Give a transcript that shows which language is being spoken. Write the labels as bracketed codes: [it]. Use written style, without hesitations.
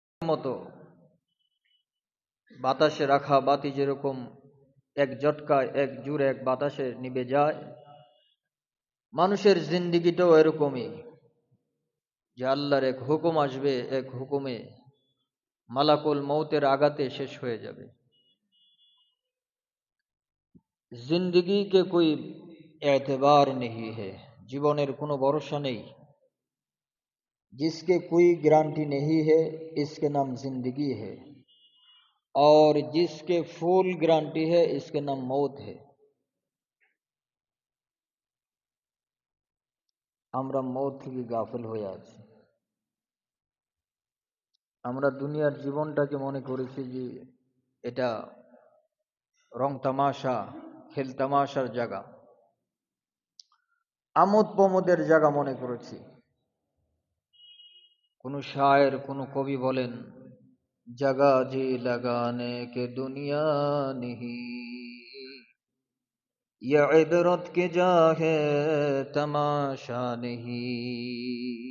[bn] মতো বাতাসে রাখা বাতি যেরকম এক ঝটকায় এক জুড়ে এক বাতাসে নিভে যায়, মানুষের জিন্দিগিটাও এরকমই, যে আল্লাহর এক হুকুম আসবে, এক হুকুমে মালাকুল মৌতের আঘাতে শেষ হয়ে যাবে। [hi] जिंदगी के कोई एतबार नहीं है, [bn] জীবনের কোনো ভরসা নেই। [hi] जिसके कोई गारंटी नहीं है, इसके नाम जिंदगी है। और जिसके फुल गारंटी है, इसके नाम मौत है। [bn] আমরা মौत থেকে গাফিল হয়ে আছি। আমরা দুনিয়ার জীবনটাকে মনে করেছি যে এটা রং তামাশা, খেল তামাশার জায়গা, আমোদ প্রমোদের জায়গা মনে করেছি। কোন শায়ের, কোন কবি বলেন, [hi] जगह जी लगाने के दुनिया नहीं, ये इबरत की जा है तमाशा नहीं।